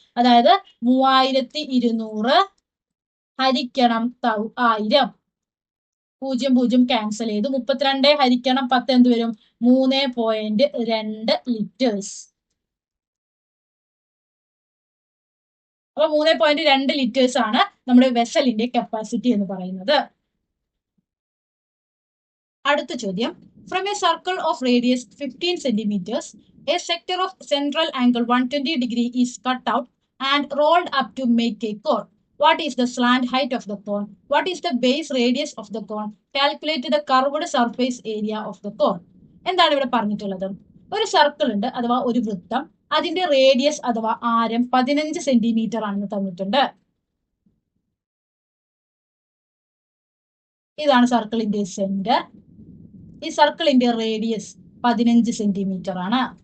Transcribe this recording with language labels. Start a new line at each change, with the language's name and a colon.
Malayalam: അതായത് 3200 ഹരിക്കണം 1000, 0 ക്യാൻസൽ ചെയ്തു. 32 ഹരിക്കണം 10 എന്ത് വരും? 3.2 ലിറ്റേഴ്സ്. അപ്പൊ 3.2 ലിറ്റേഴ്സ് ആണ് നമ്മുടെ വെസലിന്റെ കപ്പാസിറ്റി എന്ന് പറയുന്നത്. അടുത്ത ചോദ്യം,
English: From a circle of radius 15 centimeters, a sector of central angle 120 degree is cut out and rolled up to make a cone. What is the slant height of the cone? What is the base radius of the cone? Calculate the curved surface area of the cone.
Malayalam: എന്താണ് ഇവിടെ പറഞ്ഞിട്ടുള്ളത്? ഒരു circle ഉണ്ട് അഥവാ ഒരു വൃത്തം, അതിന്റെ radius അഥവാ ആരം 15 സെന്റിമീറ്റർ ആണെന്ന് തന്നിട്ടുണ്ട്. ഇതാണ് സർക്കിളിന്റെ സെന്റർ. ഈ സർക്കിളിന്റെ റേഡിയസ് 15 സെന്റിമീറ്റർ ആണ്.